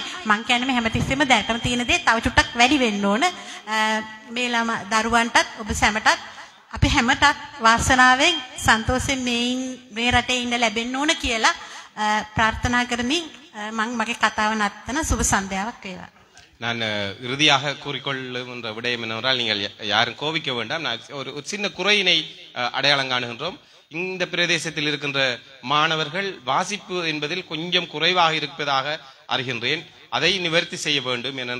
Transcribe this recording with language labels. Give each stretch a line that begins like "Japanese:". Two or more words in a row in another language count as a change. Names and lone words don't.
Sinhala: මං කියන්නේ මේ හැමතිස්සෙම දැනටම තියෙන දේ තව චුට්ටක් වැඩි වෙන්න ඕන. මේ දරුවන්ටත් ඔබ සැමටත් අපි හැමතත් වාසනාවෙන් සන්තෝෂයෙන් මේ රටේ ඉන්න ලැබෙන්න ඕන කියලා பிரார்த்தனா කරමින් මම මගේ කතාව නත්තන සුබ සන්ධ්‍යාවක් වේවා.
Tamil: நான் இறுதியாக கூறிக்கொள்ளுகின்ற விடயம் என்னவென்றால், நீங்கள் யாரும் கோபிக்க வேண்டாம். நான் ஒரு சின்ன குறையினை அடையாளம் காணுகின்றோம். இந்த பிரதேசத்தில் இருக்கின்ற மாணவர்கள் வாசிப்பு என்பதில் கொஞ்சம் குறைவாக இருப்பதாக அறிகின்றேன். அதை நிவர்த்தி செய்ய வேண்டும்.